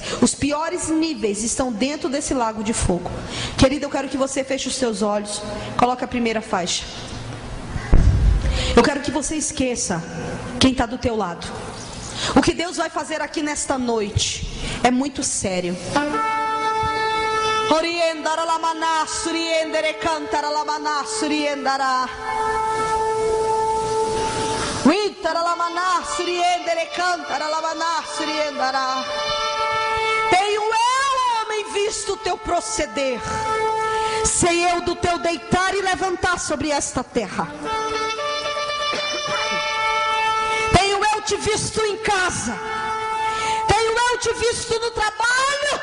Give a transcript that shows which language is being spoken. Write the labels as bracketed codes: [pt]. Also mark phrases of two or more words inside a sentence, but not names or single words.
[pt] Os piores níveis estão dentro desse lago de fogo. Querida, eu quero que você feche os seus olhos. Coloque a primeira faixa. Eu quero que você esqueça quem está do teu lado. O que Deus vai fazer aqui nesta noite é muito sério. Oriendara la manas, oriendere cantara la manas, oriendara. Witara la manas, oriendere cantara la manas, oriendara. Tenho eu, homem, visto o teu proceder. Sei eu do teu deitar e levantar sobre esta terra. Tenho eu te visto em casa. Tenho eu te visto no trabalho.